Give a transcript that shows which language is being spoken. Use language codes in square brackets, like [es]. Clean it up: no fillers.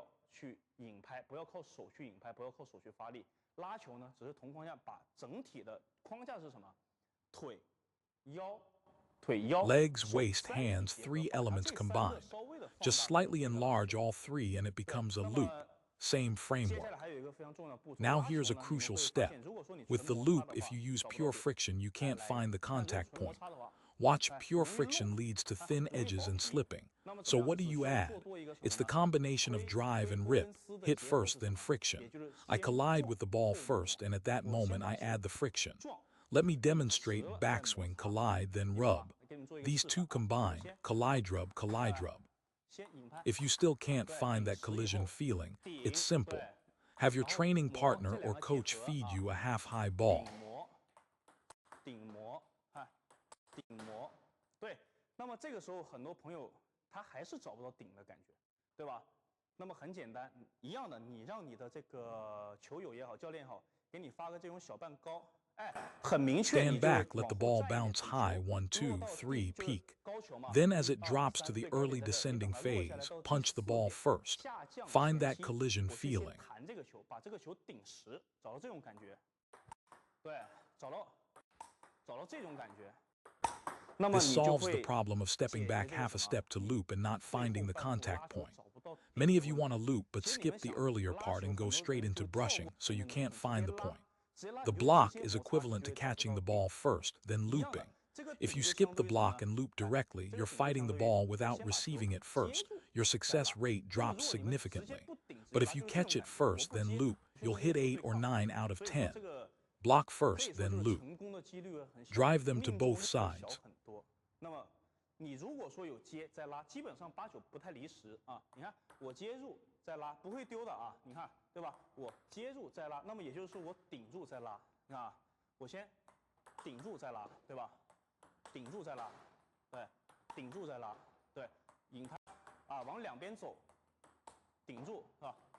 [zh] 去引拍，不要靠手去引拍，不要靠手去发力。拉球呢，只是同框架把整体的框架是什么？腿、腰、腿、腰。 [en] Legs, waist, hands, 3 elements combined. Just slightly enlarge all 3 and it becomes a loop. Same framework. Now here's a crucial step. With the loop, if you use pure friction, you can't find the contact point. Watch, pure friction leads to thin edges and slipping. So what do you add? It's the combination of drive and rip, hit first then friction. I collide with the ball first, and at that moment I add the friction. Let me demonstrate backswing, collide, then rub. These two combine, collide rub, collide rub. If you still can't find that collision feeling, it's simple. Have your training partner or coach feed you a half-high ball. [zh] 顶磨，顶磨，对。那么这个时候，很多朋友他还是找不到顶的感觉，对吧？那么很简单，一样的，你让你的这个球友也好，教练也好，给你发个这种小半高，哎，很明确。 [en] Stand back, let the ball bounce high, 1, 2, 3, peak. Then as it drops to the early descending phase, punch the ball first. Find that collision feeling. [zh] 弹这个球，把这个球顶实，找到这种感觉。对，找到这种感觉。 [en] This solves the problem of stepping back half a step to loop and not finding the contact point. Many of you want to loop but skip the earlier part and go straight into brushing, so you can't find the point. The block is equivalent to catching the ball first, then looping. If you skip the block and loop directly, you're fighting the ball without receiving it first. Your success rate drops significantly. But if you catch it first, then loop, you'll hit 8 or 9 out of 10. Block first, then loop. Drive them to both sides. [zh] 那么，你如果说有接再拉，基本上8、9不太离实啊。你看，我接入再拉，不会丢的啊。你看，对吧？我接入再拉，那么也就是说我顶住再拉。你看啊，我先顶住再拉，对吧？顶住再拉，对，顶住再拉，对，引开啊，往两边走，顶住是吧？